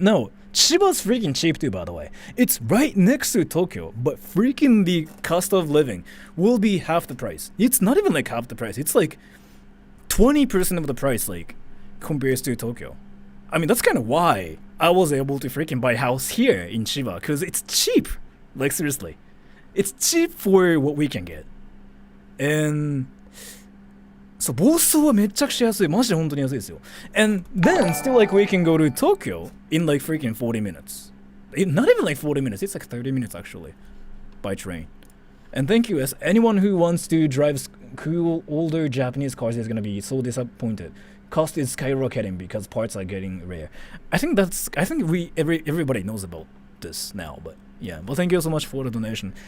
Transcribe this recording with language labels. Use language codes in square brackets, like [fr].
[en] No, Chiba's freaking cheap too, by the way. It's right next to Tokyo, but freaking the cost of living will be half the price. It's not even like half the price. It's like 20% of the price, like compared to Tokyo. I mean, that's kind of why I was able to freaking buy a house here in Chiba, because it's cheap. Like seriously. It's cheap for what we can get. [ja] And そう、房総はめっちゃくちゃ安い。マジで本当に安いですよ。 [en] And then still like we can go to Tokyo in like freaking 40 minutes. Not even like 40 minutes, it's like 30 minutes actually by train. And thank you, as anyone who wants to drive cool older Japanese cars is gonna be so disappointed. Cost is skyrocketing because parts are getting rare. I think everybody knows about this now, but yeah, well, thank you so much for the donation.